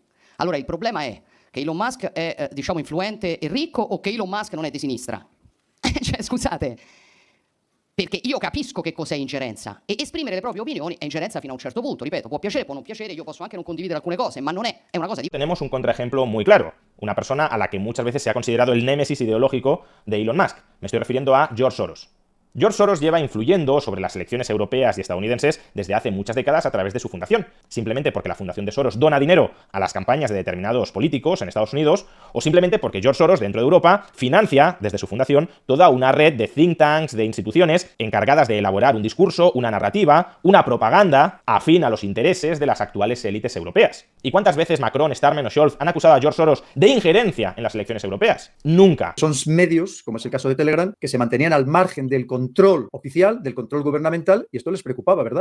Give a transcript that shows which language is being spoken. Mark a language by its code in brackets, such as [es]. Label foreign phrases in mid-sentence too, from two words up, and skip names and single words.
[it] Allora, il problema è che Elon Musk è, diciamo, influente e ricco o che Elon Musk non è di sinistra? Cioè, scusate, perché io capisco che cos'è ingerenza e esprimere le proprie opinioni è ingerenza fino a un certo punto. Ripeto, può piacere, può non piacere, io posso anche non condividere alcune cose, ma non è una cosa di... [es] Tenemos un contraejemplo muy claro, una persona a la que muchas veces se ha considerado el némesis ideológico de Elon Musk. Me estoy refiriendo a George Soros. George Soros lleva influyendo sobre las elecciones europeas y estadounidenses desde hace muchas décadas a través de su fundación, simplemente porque la fundación de Soros dona dinero a las campañas de determinados políticos en Estados Unidos, o simplemente porque George Soros, dentro de Europa, financia desde su fundación toda una red de [en] think tanks, [es] de instituciones encargadas de elaborar un discurso, una narrativa, una propaganda afín a los intereses de las actuales élites europeas. ¿Y cuántas veces Macron, Starmer o Scholz han acusado a George Soros de injerencia en las elecciones europeas? Nunca. Son medios, como es el caso de Telegram, que se mantenían al margen del control oficial, del control gubernamental, y esto les preocupaba, ¿verdad?